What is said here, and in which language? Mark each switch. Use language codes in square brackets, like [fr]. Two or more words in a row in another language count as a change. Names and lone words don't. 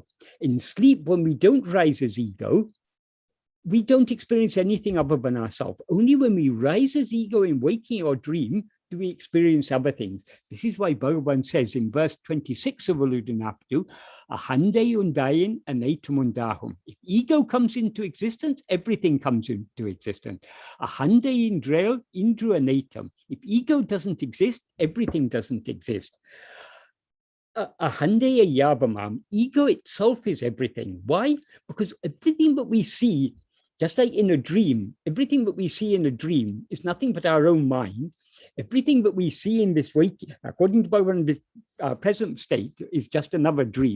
[en] In sleep, when we don't rise as ego, we don't experience anything other than ourselves. Only when we rise as ego in waking or dream do we experience other things. This is why Bhagavan says in verse 26 of Uludunaptu, [ta] அகந்தை உண்டாயின் அனைத்துமுண்டாகும். [en] If ego comes into existence, everything comes into existence. [ta] அகந்தை இன்றேல் இன்று அனைத்தும். [en] If ego doesn't exist, everything doesn't exist. [ta] அகந்தை யாவுமாம், [en] ego itself is everything. Why? Because everything that we see, just like in a dream, everything that we see in a dream is nothing but our own mind. Everything that we see in this waking, according to Bhagavan, this present state is just another dream.